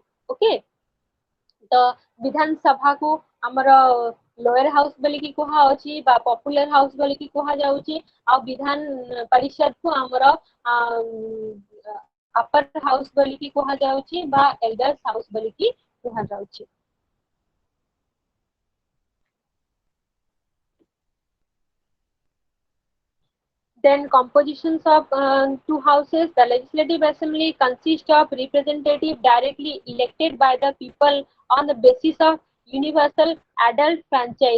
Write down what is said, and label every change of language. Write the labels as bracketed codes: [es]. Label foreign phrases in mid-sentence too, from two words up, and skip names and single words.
[or] ଓକେ, ତ ବିଧାନ ସଭାକୁ ଆମର [en] lower house [or] ବୋଲିକି କୁହାଯାଉଛି ବା [en] popular house [or] ବୋଲିକି କୁହାଯାଉଛି, ଆଉ ବିଧାନ ପରିଷଦକୁ ଆମର [en] upper house [or] ବୋଲିକି କୁହାଯାଉଛି ବା [en] elders house [or] ବୋଲିକି କୁହାଯାଉଛି। [en] Then compositions of two houses. The legislative assembly consists of representatives directly elected by the people on the basis of universal adult franchise.